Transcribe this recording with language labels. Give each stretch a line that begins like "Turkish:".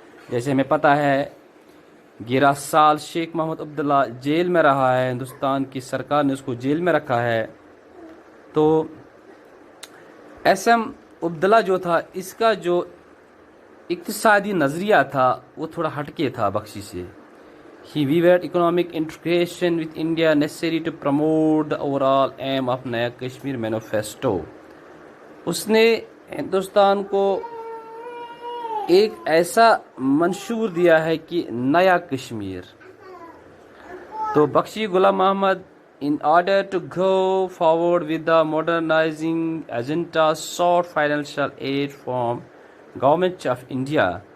Urdu: جیسے ہمیں پتہ ہے 11 سال شیخ محمد عبداللہ جیل میں رہا ہے، ہندوستان کی سرکار نے اس کو جیل میں رکھا ہے. تو SM عبداللہ جو تھا اس کا جو اقتصادی نظریہ تھا وہ تھوڑا ہٹ کے تھا بخشی سے.
English: He viewed economic integration with India necessary to promote the overall aim of Naya Kashmir Manifesto.
Urdu: اس نے ہندوستان کو ایک ایسا منشور دیا ہے کہ نیا کشمیر.
English: تو Bakshi Ghulam Mohammad in order to go forward with the modernizing agenda sought financial aid from Government of India.